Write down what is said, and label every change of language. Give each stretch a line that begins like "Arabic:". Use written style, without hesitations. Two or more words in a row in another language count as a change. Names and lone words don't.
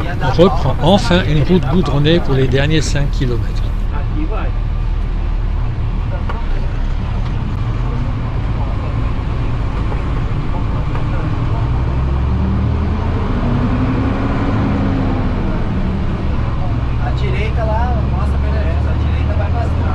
French: On reprend enfin une route goudronnée pour les derniers 5 km.
Portuguese: A direita lá, mostra a direita vai bastante.